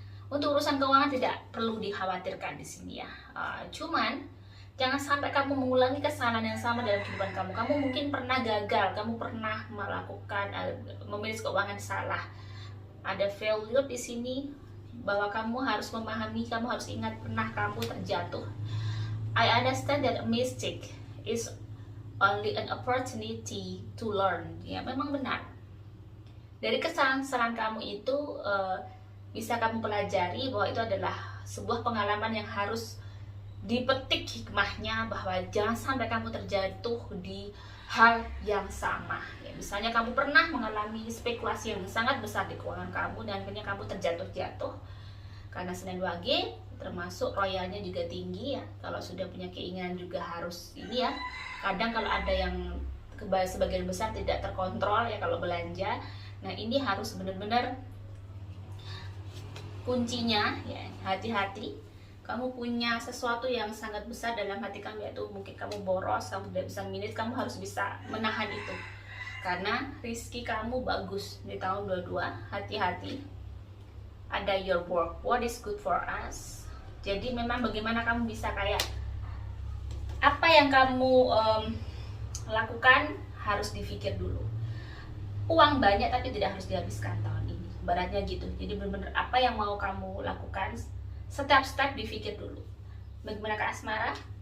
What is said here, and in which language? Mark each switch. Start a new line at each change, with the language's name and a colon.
Indonesian: Untuk urusan keuangan tidak perlu dikhawatirkan di sini ya. Cuman jangan sampai kamu mengulangi kesalahan yang sama dalam kehidupan kamu. Kamu mungkin pernah gagal, kamu pernah melakukan memanage keuangan salah. Ada failure di sini, bahwa kamu harus memahami, kamu harus ingat pernah kamu terjatuh.
English: I understand that a mistake is only an opportunity to learn.
Indonesian: Ya, memang benar. Dari kesalahan-kesalahan kamu itu bisa kamu pelajari bahwa itu adalah sebuah pengalaman yang harus dipetik hikmahnya, bahwa jangan sampai kamu terjatuh di hal yang sama ya. Misalnya kamu pernah mengalami spekulasi yang sangat besar di keuangan kamu dan akhirnya kamu terjatuh karena Senin Wage termasuk royalnya juga tinggi ya. Kalau sudah punya keinginan juga harus ini ya. Kadang kalau ada yang sebagian besar tidak terkontrol ya kalau belanja. Nah ini harus benar-benar kuncinya ya, hati-hati. Kamu punya sesuatu yang sangat besar dalam hati kamu, yaitu mungkin kamu boros, kamu tidak bisa manage, kamu harus bisa menahan itu. Karena rezeki kamu bagus di tahun 22, hati-hati.
English: Ada your work, what is good for us.
Indonesian: Jadi memang bagaimana kamu bisa kayak apa yang kamu lakukan harus dipikir dulu. Uang banyak tapi tidak harus dihabiskan tahun ini, baratnya gitu. Jadi benar-benar apa yang mau kamu lakukan, setiap step dipikir dulu. Bagaimana Kak Asmara?